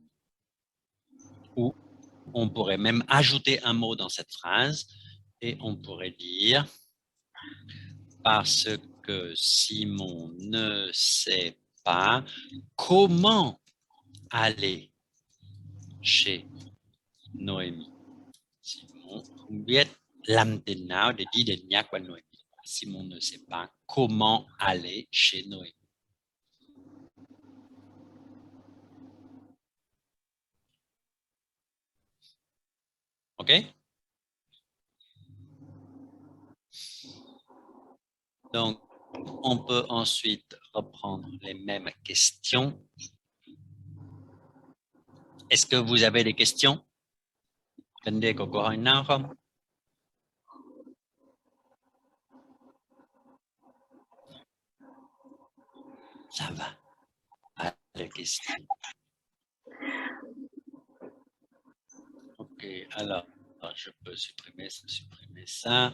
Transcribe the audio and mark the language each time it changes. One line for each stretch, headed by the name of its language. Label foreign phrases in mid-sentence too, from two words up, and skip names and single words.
French: Ou on pourrait même ajouter un mot dans cette phrase et on pourrait dire Parce que Simon ne sait pas comment aller chez Noémie.
Vietnamese: Simon không biết làm thế nào để đi đến nhà của Noémie.
French: Simon ne sait pas comment aller chez Noémie. OK? Donc, on peut ensuite reprendre les mêmes questions. Est-ce que vous avez des questions?
Vietnamese: Vấn đề có câu hỏi nào không?
French: Ça va. Pas de questions. OK, alors, je peux supprimer ça.